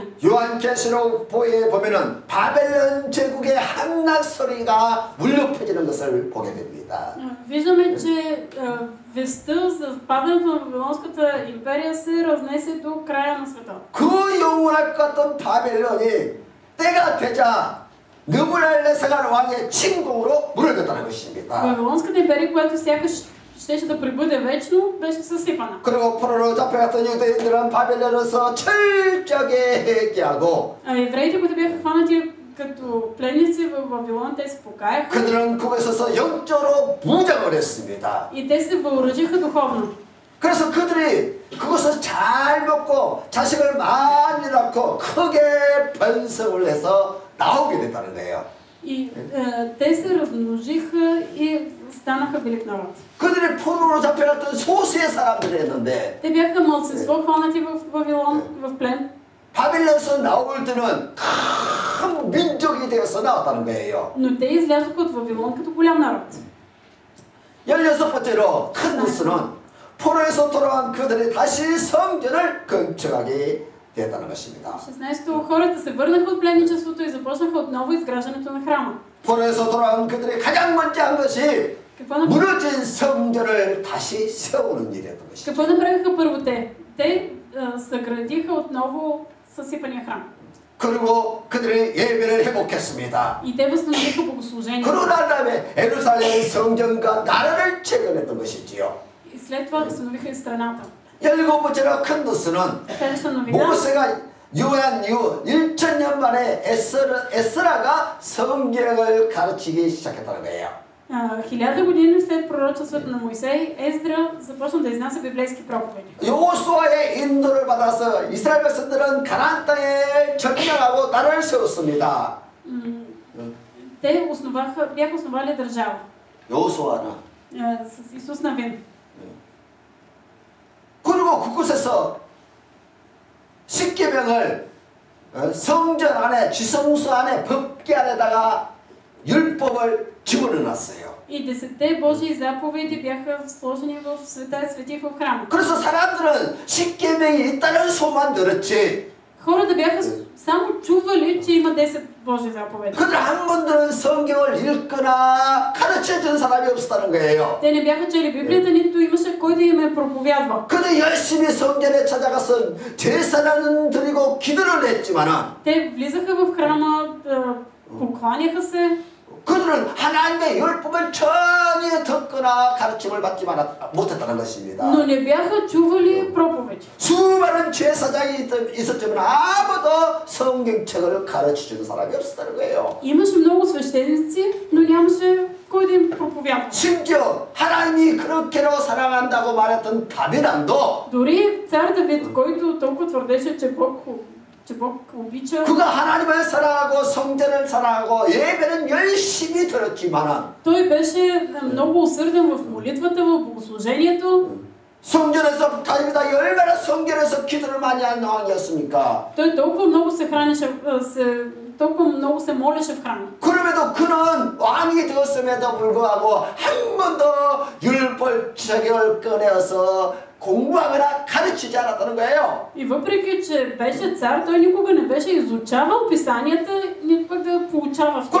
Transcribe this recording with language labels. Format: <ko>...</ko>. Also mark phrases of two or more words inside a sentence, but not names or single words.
<ko>요한계시록보에 보면은 바벨론 제국의 함락 소리가 울려 퍼지는 것을 보게 됩니다.</ko> <bg>Виждаме, че вестта за падането на Вавилонската империя се разнесе до края на света.</bg> <ko>그 영원할 것 같던 바벨론이 때가 되자 느부갓네살 왕의 침공으로 무너졌다는 것입니다.</ko> <bg>Вавилонската империя, която сякаш щеше да пребъде вечно, беше съсипана.</bg> <ko>그리고 포로로 잡혀갔던 유대인들은 바벨론에서 철저하게 회개하고</ko> <bg>евреите, които бяха хванати като пленници в Вавилон, те се покаяха.</bg> <ko>그들은 그곳에 서서 영적으로 무장을 했습니다.</ko> <bg>И те се въоръжиха духовно.</bg> <ko>그래서 그들이 그것을 잘 먹고 자식을 많이 낳고 크게 번성을 해서 나오게 됐다는 거예요.</ko> <bg>И те се размножиха и станаха велик народ.</bg> <ko>그들이 포로로 잡혀갔던 소수의 사람들이었는데</ko> <bg>Те бяха малцинство хванати в Вавилон, в плен.</bg> <ko>바빌론에서 나올 때는 큰 민족이 되어서 나왔다는 거예요.</ko> <bg>Но те излязоха от Вавилон като голям народ.</bg> <ko>16번째로 큰 뉴스는 포로에서 돌아온 그들이 다시 성전을 건축하게 됐다는 것입니다.</ko> <bg>16-то хората се върнаха от пленничеството и започнаха отново изграждането на храма.</bg> <ko>포로에서 돌아온 그들이 가장 먼저 한 것이</ko> <bg>Какво</bg> <ko>무너진 성전을 다시 세우는 일이었던 것입니다.</ko> <bg>Какво направиха първо те? Те съградиха отново съсипания храм.</bg> <ko>그리고 그들이 예배를 회복했습니다.</ko> <bg>И те възстановиха богослужението.</bg> <ko>그러고 난 다음에 예루살렘 성전과 나라를 재건했던 것이지요.</ko> <bg>И след това възстановиха и страната.</bg> <ko>17번째로 큰 뉴스는</ko> <bg>Следваща новина.</bg> <ko>모세가 유한 이후 1000년 만에 에스라가 성경을 가르치기 시작했다는 거예요.</ko> <bg>1000 години след пророчеството на Моисей, Ездра започна да изнася библейски проповеди.</bg> <ko>여호수아의 인도를 받아서 이스라엘 백성들은 가나안 땅에 정착하고 나라를 세웠습니다.</ko> <bg>Те бяха основали държава.</bg> <ko>여호수아는</ko> <bg>С Исус Навин.</bg> <ko>그리고 그곳에서 십계명을 성전 안에 지성소 안에 법궤 안에다가 율법을 집어넣어놨어요.</ko> <bg>И 10 Божии заповеди бяха сложени в света свети в храма.</bg> <ko>그래서 사람들은 십계명이 있다는 소만 들었지.</ko> <bg>Хората бяха само чували, че има 10 Божии заповеди.</bg> <ko>그들 한 번들은 성경을 읽거나 가르쳐준 사람이 없었다는 거예요.</ko> <bg>Те не бяха чели Библията, нито имаше кой да им е проповядвал.</bg> <ko>그들 열심히 성전에 찾아가서 제사를 드리고 기도를 했지만은</ko> <bg>Те влизаха в храма, покланяха се.</bg> <ko>그들은 하나님의 율법을 전혀 듣거나 가르침을 받지 못했다는 것입니다.</ko> <bg>Но не бяха чували проповеди.</bg> <ko>수많은 제사장이 있었지만 아무도 성경책을 가르쳐주는 사람이 없었다는 거예요.</ko> <bg>Имаше много свещеници, но нямаше кой да им проповядва.</bg> <ko>심지어 하나님이 그렇게로 사랑한다고 말했던 다윗왕도</ko> <bg>Дори цар Давид, който толкова твърдеше, че че Бог обича.</bg> <ko>그가 하나님을 사랑하고 성전을 사랑하고 예배는 열심히 드렸지만은</ko> <bg>Той беше много усърден в молитвата, в богослужението.</bg> <ko>성전에서 다닙니다. 얼마나 성전에서 기도를 많이 한 왕이었습니까?</ko> <bg>Той толкова много се хранеше, толкова много се молеше в храма.</bg> <ko>그럼에도 그는 왕이 되었음에도 불구하고 한 번도 율법책을 꺼내어서 공부하거나 가르치지 않았다는 거예요.</ko> <bg>И въпреки, че беше цар, той никога не беше изучавал писанията, нито пък да получава в тях.</bg>